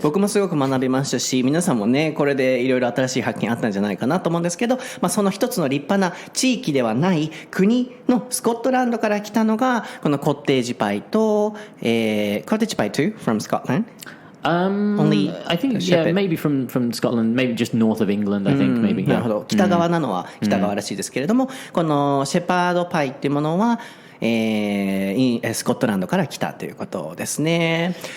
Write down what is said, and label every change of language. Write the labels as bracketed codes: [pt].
[ja] 僕もすごく学びましたし、皆さんもね、これでいろいろ新しい発見あったんじゃないかなと思うんですけど、その一つの立派な地域ではない国のスコットランドから来たのが、このコッテージパイと、 [en] Cottage Pie too from Scotland?Only I think maybe from Scotland, maybe just north of England. I think maybe. [ja] なるほど。北側なのは北側らしいですけれども、このシェパードパイっていうものは、スコットランドから来たということですね。